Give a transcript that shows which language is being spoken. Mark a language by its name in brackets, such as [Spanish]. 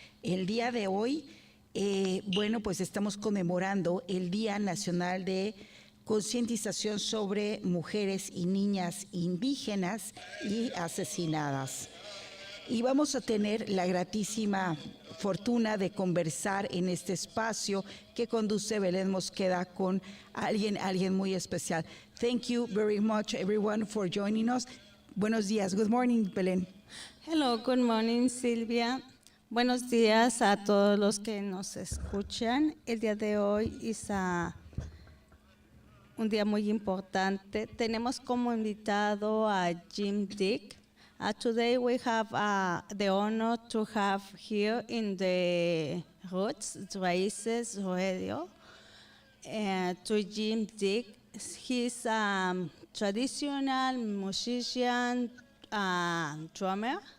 [Spanish] El día de hoy, bueno, pues estamos conmemorando el Día Nacional de Concientización sobre Mujeres y Niñas Indígenas y Asesinadas. Y vamos a tener la gratísima fortuna de conversar en este espacio que conduce Belen Mosqueda con alguien muy especial. [English] Thank you very much, everyone, for joining us. [Spanish] Buenos días. [English] Good morning, [Spanish] Belen. [English] Hello, good morning, Silvia. [Spanish] Buenos días a todos los que nos escuchan. El día de hoy es un día muy importante. Tenemos como invitado a Jim Dick. [English] Today we have the honor to have here in the Raices radio to Jim Dick. He's a traditional musician, drummer.